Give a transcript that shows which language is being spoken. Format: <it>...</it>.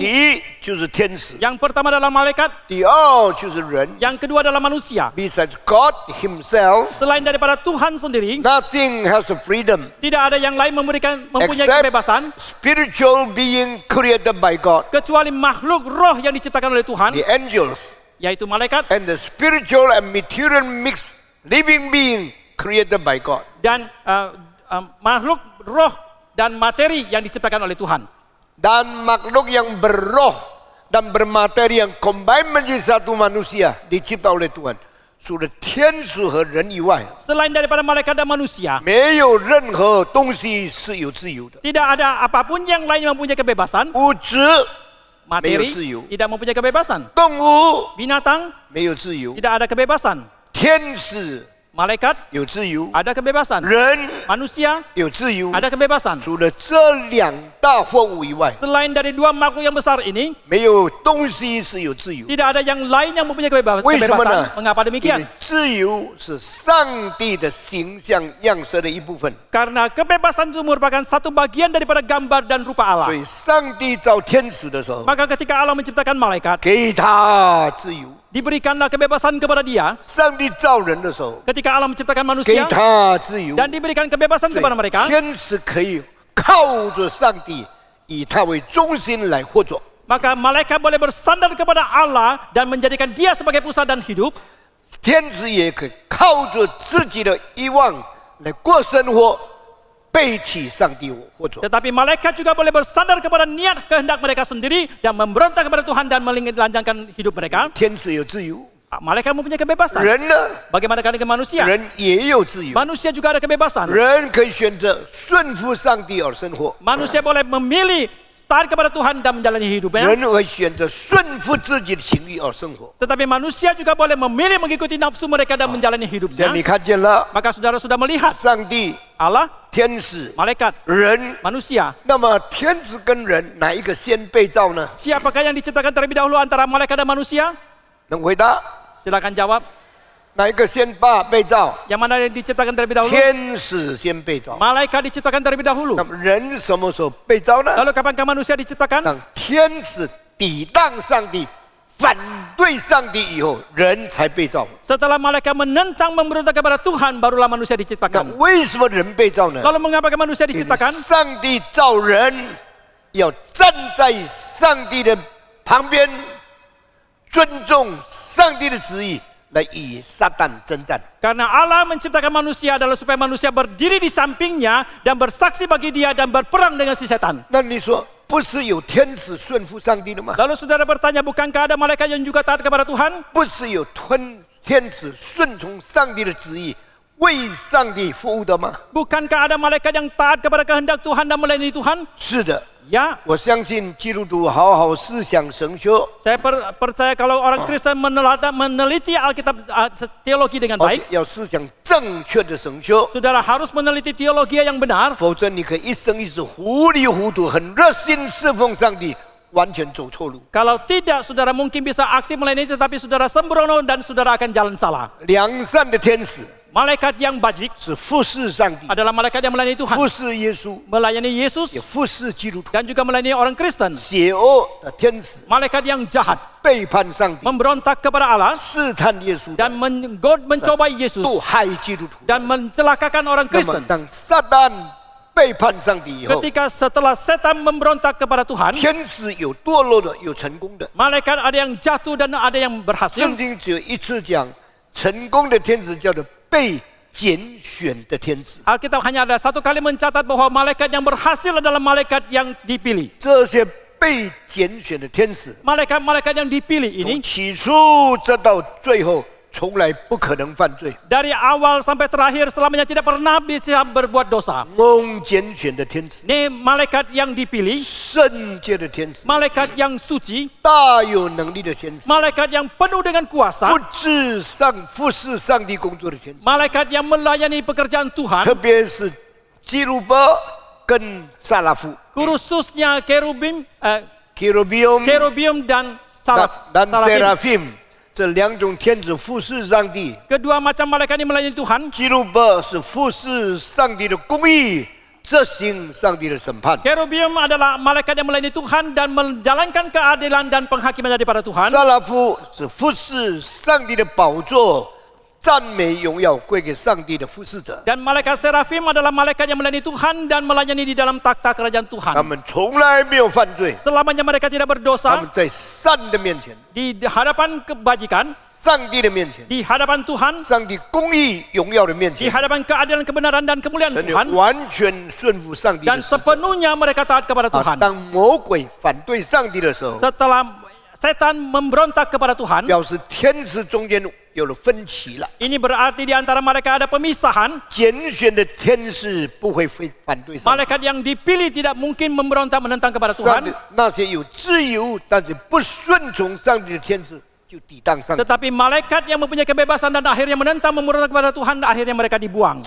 <zh>第一就是天使，</zh> <id>yang pertama adalah malaikat,</id> <zh>第二就是人。</zh> <id>yang kedua adalah manusia.</id> <en>Besides God Himself,</en> <id>Selain daripada Tuhan sendiri,</id> <en>nothing has a freedom.</en> <id>tidak ada yang lain mempunyai</id> <en>Except</en> <id>kebebasan</id> <en>spiritual being created by God,</en> <id>kecuali makhluk roh yang diciptakan oleh Tuhan,</id> <en>the angels,</en> <id>yaitu malaikat</id> <en>and the spiritual and material mixed living being created by God.</en> <id>dan makhluk roh dan materi yang diciptakan oleh Tuhan. Dan makhluk yang berroh dan bermateri yang combine menjadi satu manusia dicipta oleh Tuhan.</id> <zh>除了天使和人以外，</zh> <id>Selain daripada malaikat dan manusia,</id> <zh>没有任何东西是有自由的。</zh> <id>tidak ada apapun yang lain yang mempunyai kebebasan.</id> <zh>物质</zh> <id>Materi</id> <zh>没有自由，</zh> <id>tidak mempunyai kebebasan.</id> <zh>动物</zh> <id>Binatang</id> <zh>没有自由，</zh> <id>tidak ada kebebasan.</id> <zh>天使</zh> <id>Malaikat</id> <zh>有自由，</zh> <id>ada kebebasan.</id> <zh>人</zh> <id>Manusia</id> <zh>有自由。</zh> <id>ada kebebasan.</id> <zh>除了这两大货物以外，</zh> <id>Selain dari 2 makhluk yang besar ini,</id> <zh>没有东西是有自由。</zh> <id>tidak ada yang lain yang mempunyai kebebasan.</id> <zh>为什么呢？</zh> <id>Mengapa</id> <zh>因为</zh> <id>demikian?</id> <zh>自由是上帝的形象样式的一部分。</zh> <id>Karena kebebasan itu merupakan satu bagian daripada gambar dan rupa</id> <zh>所</zh> <id>Allah.</id> <zh>以，上帝造天使的时候，</zh> <id>Maka ketika Allah menciptakan malaikat,</id> <zh>给他自由；</zh> <id>diberikanlah kebebasan kepada dia.</id> <zh>上帝造人的时候，</zh> <id>Ketika Allah menciptakan</id> <zh>给</zh> <id>manusia</id> <zh>他自由。</zh> <id>dan diberikan kebebasan</id> <zh>所以</zh> <id>kepada mereka,</id> <zh>天使可以靠着上帝，以他为中心来活着。</zh> <id>maka malaikat boleh bersandar kepada Allah dan menjadikan dia sebagai pusat dan hidup.</id> <zh>天使也可以靠着自己的欲望来过生活，背起上帝活着。</zh> <id>Tetapi malaikat juga boleh bersandar kepada niat kehendak mereka sendiri dan memberontak kepada Tuhan dan melanjangkan hidup mereka.</id> <zh>天使有自由，</zh> <id>Malaikat mempunyai kebebasan.</id> <zh>人呢？</zh> <id>Bagaimana dengan manusia?</id> <zh>人也有自由，</zh> <id>Manusia juga ada kebebasan.</id> <zh>人可以选择顺服上帝而生活，</zh> <id>Manusia boleh memilih taat kepada Tuhan dan menjalani hidupnya.</id> <zh>人会选择顺服自己的情欲而生活。</zh> <id>Tetapi manusia juga boleh memilih mengikuti nafsu mereka dan menjalani</id> <zh>现</zh> <id>hidupnya.</id> <zh>在你看见了，</zh> <id>Maka saudara sudah melihat</id> <zh>上帝、</zh> <id>Allah,</id> <zh>天使、</zh> <id>malaikat,</id> <zh>人。</zh> <id>manusia.</id> <zh>那么天使跟人哪一个先被造呢？</zh> <id>Siapakah yang diciptakan terlebih dahulu antara malaikat dan manusia?</id> <zh>能回答？</zh> <id>Silakan jawab.</id> <zh>哪一个先被造？</zh> <id>Yang mana yang diciptakan terlebih dahulu?</id> <zh>天使先被造。</zh> <id>Malaikat diciptakan terlebih dahulu.</id> <zh>那么人什么时候被造呢？</zh> <id>Lalu kapankah manusia diciptakan?</id> <zh>当天使抵挡上帝、反对上帝以后，人才被造。</zh> <id>Setelah malaikat menentang memberontak kepada Tuhan, barulah manusia</id> <zh>那</zh> <id>diciptakan.</id> <zh>为什么人被造呢？</zh> <id>Lalu mengapakah manusia</id> <zh>因为</zh> <id>diciptakan?</id> <zh>上帝造人，要站在上帝的旁边，尊重上帝的旨意，来与撒旦征战。</zh> <id>Karena Allah menciptakan manusia adalah supaya manusia berdiri di sampingnya dan bersaksi bagi dia dan berperang dengan si setan.</id> <zh>那你说，不是有天使顺服上帝的吗？</zh> <id>Lalu saudara bertanya, bukankah ada malaikat yang juga taat kepada Tuhan?</id> <zh>不是有天使顺从上帝的旨意，为上帝服务的吗？</zh> <id>Bukankah ada malaikat yang taat kepada kehendak Tuhan dan melayani Tuhan?</id> <zh>是的，</zh> <id>Ya,</id> <zh>我相信基督徒好好思想神学，</zh> <id>saya percaya kalau orang Kristen meneliti Alkitab teologi dengan</id> <zh>而且</zh> <id>baik,</id> <zh>要思想正确的神学，</zh> <id>saudara harus meneliti teologi yang benar.</id> <zh>否则你可以一生一世糊里糊涂，很热心侍奉上帝，完全走错路。</zh> <id>Kalau tidak, saudara mungkin bisa aktif melayani, tetapi saudara sembrono dan saudara akan jalan salah.</id> <zh>良善的天使</zh> <id>Malaikat yang bajik</id> <zh>是服侍上帝，</zh> <id>adalah malaikat yang melayani Tuhan,</id> <zh>服侍耶稣，</zh> <id>melayani Yesus</id> <zh>也服侍基督徒。</zh> <id>dan juga melayani orang Kristen.</id> <zh>邪恶的天使</zh> <id>Malaikat yang jahat,</id> <zh>背叛上帝，</zh> <id>memberontak kepada Allah</id> <zh>试探耶稣，</zh> <id>dan mencobai Yesus</id> <zh>毒害基督徒。</zh> <id>dan mencelakakan orang</id> <zh>那么</zh> <id>Kristen.</id> <zh>当撒旦背叛上帝以后，</zh> <id>Ketika setelah setan memberontak kepada Tuhan,</id> <zh>天使有堕落的，有成功的。</zh> <id>malaikat ada yang jatuh dan ada yang berhasil.</id> <zh>圣经只有一次讲成功的天使叫做被拣选的天使。</zh> <id>Alkitab hanya ada satu kali mencatat bahwa malaikat yang berhasil adalah malaikat yang dipilih.</id> <zh>这些被拣选的天使，</zh> <id>Malaikat-malaikat yang dipilih</id> <zh>从</zh> <id>ini</id> <zh>起初直到最后，从来不可能犯罪。</zh> <id>dari awal sampai terakhir selamanya tidak pernah bisa berbuat dosa.</id> <zh>蒙拣选的天使，</zh> <id>Ini malaikat yang dipilih,</id> <zh>圣洁的天使，</zh> <id>malaikat yang suci,</id> <zh>大有能力的天使，</zh> <id>malaikat yang penuh dengan kuasa,</id> <zh>服侍上帝工作的天使，</zh> <id>malaikat yang melayani pekerjaan</id> <zh>特</zh> <id>Tuhan,</id> <zh>别是基鲁伯跟撒拉夫</zh> <id>khususnya kerubim, （Kerubium） dan dan sarafim.</id> <zh>Seraphim 这两种天使服侍上帝。</zh> <id>Kedua macam malaikat ini melayani Tuhan.</id> <zh>基鲁伯是服侍上帝的公义，执行上帝的审判。</zh> <id>Kerubium adalah malaikat yang melayani Tuhan dan menjalankan keadilan dan penghakiman daripada Tuhan.</id> <zh>撒拉夫是服侍上帝的宝座，赞美荣耀归给上帝的服侍者。</zh> <id>Dan malaikat serafim adalah malaikat yang melayani Tuhan dan melayani di dalam takhta kerajaan Tuhan.</id> <zh>们从来没有犯罪，</zh> <id>Selamanya mereka tidak</id> <zh>他</zh> <id>berdosa</id> <zh>们在善的面前、</zh> <id>di hadapan kebajikan,</id> <zh>上帝的面前、</zh> <id>di hadapan Tuhan,</id> <zh>上帝公义荣耀的面</zh> <id>di</id> <zh>前，</zh> <id>hadapan keadilan, kebenaran dan kemuliaan</id> <zh>神就</zh> <id>Tuhan.</id> <zh>完全顺服上帝的</zh> <id>Dan</id> <zh>使者。</zh> <id>sepenuhnya mereka taat kepada 啊， Tuhan.</id> <zh>当魔鬼反对上帝的时候，</zh> <id>Setelah setan memberontak kepada Tuhan,</id> <zh>表示天使中间有了分歧了。</zh> <id>ini berarti di antara mereka ada pemisahan.</id> <zh>拣选的天使不会反对上帝。</zh> <id>Malaikat yang dipilih tidak mungkin memberontak menentang kepada</id> <zh>上帝</zh> <id>Tuhan.</id> <zh>那些有自由但是不顺从上帝的天使，就抵挡上帝。</zh> <id>Tetapi malaikat yang mempunyai kebebasan dan akhirnya menentang memberontak kepada Tuhan, akhirnya mereka dibuang.</id>